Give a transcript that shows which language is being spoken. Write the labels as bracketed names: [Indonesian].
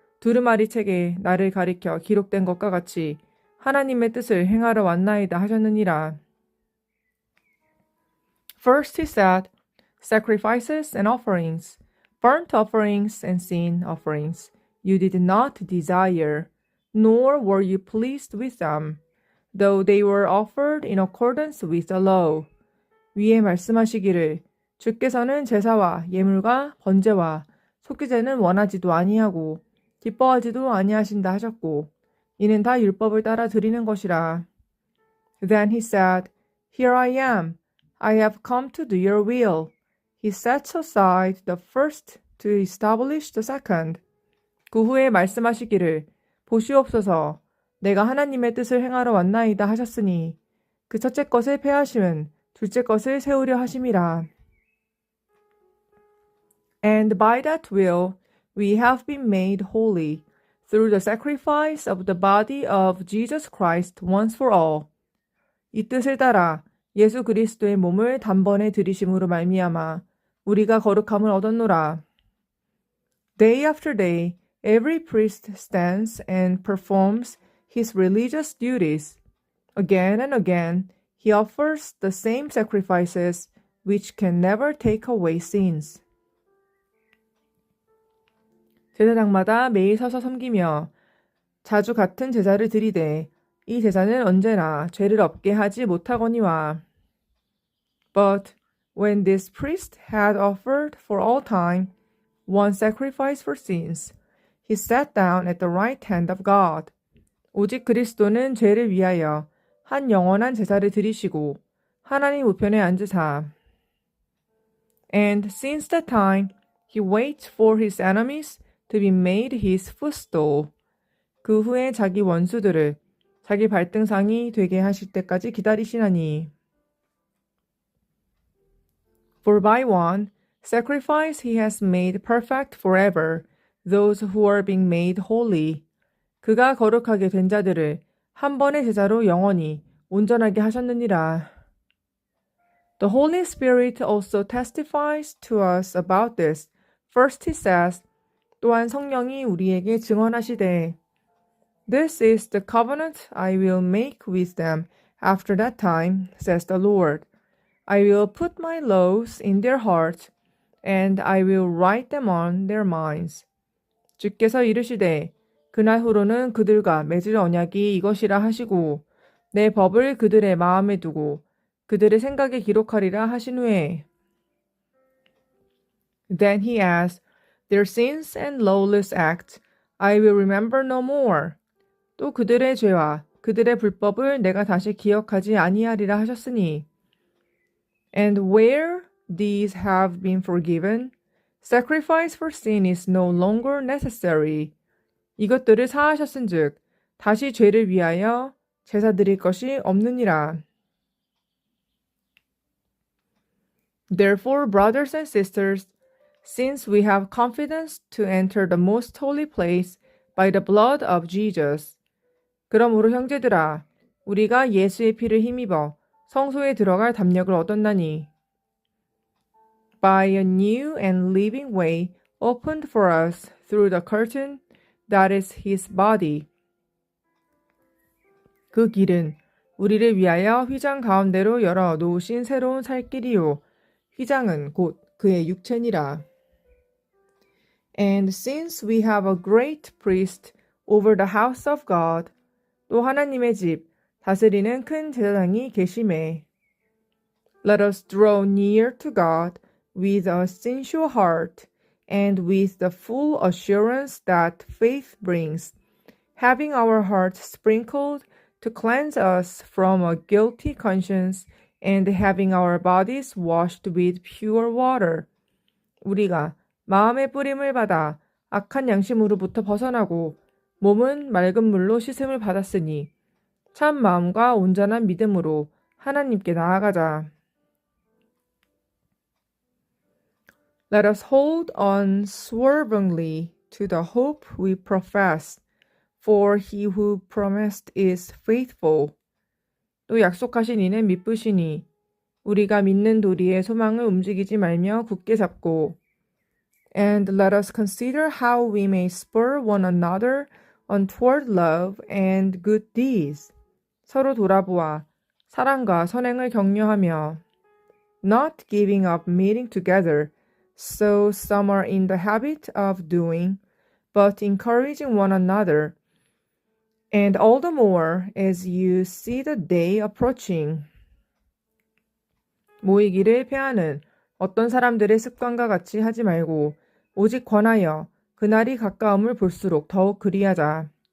[Korean] 두루마리 책에 나를 가리켜 기록된 것과 같이 하나님의 뜻을 행하러 왔나이다 하셨느니라. [English] First he said, sacrifices and offerings, burnt offerings and sin offerings, you did not desire, nor were you pleased with them, though they were offered in accordance with the law. [Korean] 위에 말씀하시기를 주께서는 제사와 예물과 번제와 속기제는 원하지도 아니하고 기뻐하지도 아니하신다 하셨고 이는 다 율법을 따라 드리는 것이라. [English] Then he said, Here I am. I have come to do your will. He sets aside the first to establish the second. [Korean] 그 후에 말씀하시기를 보시옵소서 내가 하나님의 뜻을 행하러 왔나이다 하셨으니 그 첫째 것을 폐하심은 둘째 것을 세우려 하심이라. [English] And by that will we have been made holy through the sacrifice of the body of Jesus Christ once for all. [Korean] 이 뜻을 따라 예수 그리스도의 몸을 단번에 들이심으로 말미암아 우리가 거룩함을 얻었노라. [English] Day after day, every priest stands and performs his religious duties. Again and again, he offers the same sacrifices which can never take away sins. [Korean] 제사장마다 매일 서서 섬기며 자주 같은 제사를 드리되 이 제사는 언제나 죄를 없게 하지 못하거니와. [English] But when this priest had offered for all time one sacrifice for sins, he sat down at the right hand of God. [Korean] 오직 그리스도는 죄를 위하여 한 영원한 제사를 드리시고 하나님 우편에 앉으사. [English] And since that time he waits for his enemies to be made his footstool. [Korean] 그 후에 자기 원수들을 자기 발등상이 되게 하실 때까지 기다리시나니. [English] For by one sacrifice he has made perfect forever those who are being made holy. [Korean] 그가 거룩하게 된 자들을 한 번의 제사로 영원히 온전하게 하셨느니라. [English] The Holy Spirit also testifies to us about this. First he says, [Korean] 또한 성령이 우리에게 증언하시되 [English] This is the covenant I will make with them after that time, says the Lord. I will put my laws in their hearts, and I will write them on their minds. [Korean] 주께서 이르시되 그날 후로는 그들과 맺을 언약이 이것이라 하시고 내 법을 그들의 마음에 두고 그들의 생각에 기록하리라 하신 후에 [English] Then he adds, Their sins and lawless acts I will remember no more. [Korean] 또 그들의 죄와 그들의 불법을 내가 다시 기억하지 아니하리라 하셨으니 [English] And where these have been forgiven, sacrifice for sin is no longer necessary. [Korean] 이것들을 사하셨은즉 다시 죄를 위하여 제사 드릴 것이 없느니라. [English] Therefore, brothers and sisters, since we have confidence to enter the most holy place by the blood of Jesus, [Korean] 그러므로 형제들아, 우리가 예수의 피를 힘입어 성소에 들어갈 담력을 얻었나니 [English] By a new and living way opened for us through the curtain that is his body. [Korean] 그 길은 우리를 위하여 휘장 가운데로 열어 놓으신 새로운 살 길이요. 휘장은 곧 그의 육체니라. [English] And since we have a great priest over the house of God, [Korean] 또 하나님의 집 다스리는 큰 제사장이 계심에 [English] Let us draw near to God with a sincere heart and with the full assurance that faith brings, having our hearts sprinkled to cleanse us from a guilty conscience and having our bodies washed with pure water. [Korean] 우리가 마음의 뿌림을 받아 악한 양심으로부터 벗어나고 몸은 맑은 물로 씻음을 받았으니 참 마음과 온전한 믿음으로 하나님께 나아가자. [English] Let us hold unswervingly to the hope we profess, for he who promised is faithful. [Korean] 또 약속하신 이는 미쁘시니 우리가 믿는 도리의 소망을 움직이지 말며 굳게 잡고 [English] And let us consider how we may spur one another on toward love and good deeds. [Korean] 서로 돌아보아 사랑과 선행을 격려하며 [English] not giving up meeting together, so some are in the habit of doing, but encouraging one another, and all the more as you see the day approaching. [Korean] 모이기를 패하는 어떤 사람들의 습관과 같이 하지 말고 오직 권하여 그날이 가까움을 볼수록 더욱 그리하자.